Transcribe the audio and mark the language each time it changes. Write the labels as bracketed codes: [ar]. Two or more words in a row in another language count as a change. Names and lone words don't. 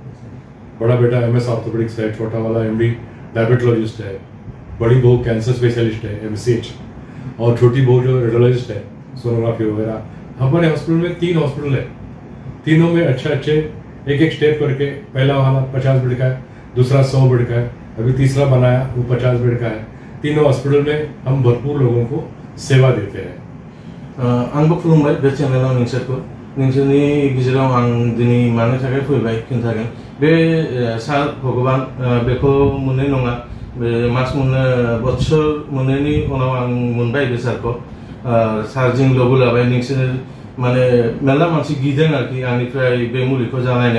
[hi] बड़ा बेटा [en] MS orthopedics [hi] है, छोटा वाला [en] MD diabetologist [hi] है, बड़ी बहू [en] cancer specialist [hi] है MCH, और छोटी बहू जो रेडियोलॉजिस्ट है, सोनोग्राफी वगैरह। हमारे हॉस्पिटल में 3 हॉस्पिटल है, तीनों में अच्छे एक स्टेप करके, पहला वाला 50 बेड का है, दूसरा 100 बेड का है, अभी तीसरा बनाया वो 50 बेड का है। तीनों हॉस्पिटल में हम भरपूर लोगों को सेवा देते हैं। [brx] आंबो खुलुमबाय बे चैनेलाव नोंसोरखौ, नोंसोरनि गेजेराव आं दिनै मानो थाखाय फैबाय खिन्थागोन। बे सार भगवान बेखौ मोननाय नङा, बे मास मोननो बछर मोननायनि उनाव आं मोनबाय बे सारखौ। सारजों लोगो लाबाय, नोंसोर माने मेरला मानसि गिदों आरोखि आंनिफ्राय बे मुलिखौ जानायनाय।